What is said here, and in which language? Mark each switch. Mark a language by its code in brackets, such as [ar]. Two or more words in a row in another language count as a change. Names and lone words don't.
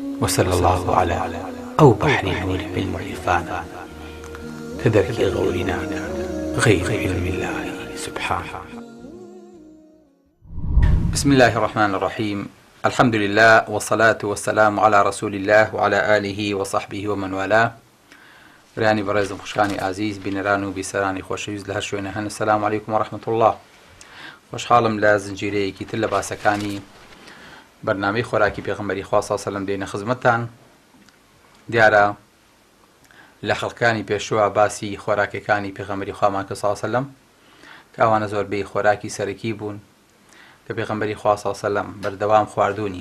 [ar] وصلى الله على [ckb] ئەو بەحری نووری علم و عرفانە کە دەرکی غەوری ناکات [ar] غير علم الله سبحانه. بسم الله الرحمن الرحيم. الحمد لله والصلاة والسلام على رسول الله وعلى آله وصحبه ومن والاه. [ckb] راني برزم خوشخانی عزیز بینەران و بیسەرانی خۆشەویست لە هەر شوێنە هەن. [ar] السلام عليكم ورحمة الله. [ckb] خۆشحاڵم لە زنجیرەیەکی تر لە باسەکانی بەرنامەی خۆراکی پێغەمبەری خوا [ar] صلی الله علیه و سلم [ckb] دێنە خزمەتتان. دیارە لە خەڵکانی پێشوە باسی خۆراکەکانی پێغەمبەری خوامان کە [ar] صلی الله علیه و سلم [ckb] کە ئەوانە زۆربەی خۆراکی سەرەکی بوون کە پێغەمبەری خوا [ar] صلی الله علیه و سلم [ckb] بەردەوام خواردوونی.